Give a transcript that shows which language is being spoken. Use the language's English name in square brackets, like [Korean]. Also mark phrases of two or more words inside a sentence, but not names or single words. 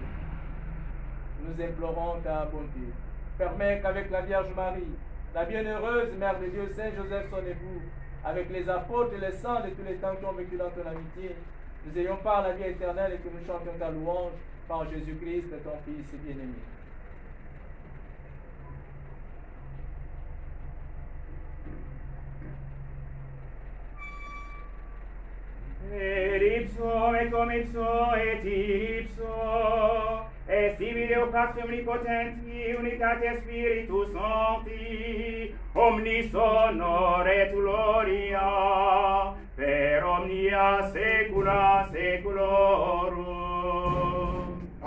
[French] Nous implorons ta bonté. Permets qu'avec la Vierge Marie, la bienheureuse Mère de Dieu, Saint Joseph son époux, avec les apôtres et les saints de tous les temps qui ont vécu dans ton amitié, nous ayons part à la vie éternelle et que nous chantions ta louange par Jésus-Christ, ton Fils bien-aimé. [Latin] Ed ipso et cum ipso et ipso est Deo Patri omnipotenti unitate Spiritus Sancti omnis honor et gloria per omnia saecula saeculorum.